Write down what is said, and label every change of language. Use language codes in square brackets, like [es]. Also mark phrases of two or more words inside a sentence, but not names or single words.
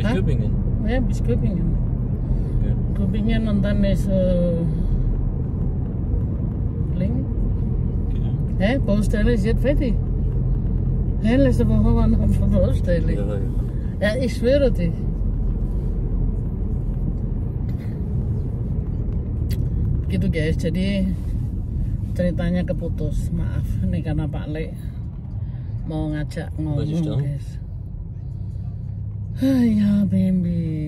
[de] Hä? Göppingen? Ja, bis Köpingen. Okay. Köpingen und dann ist Lingen. Okay. Hä? Baustelle ist jetzt fertig. Hä? Letzte Woche war noch eine Baustelle. Ja, ja. Ja, ich schwöre dich. [id] Gitu guys, jadi ceritanya keputus. Maaf nih karena Pak Le mau ngajak Masih ngomong tahu? guys. Ya baby.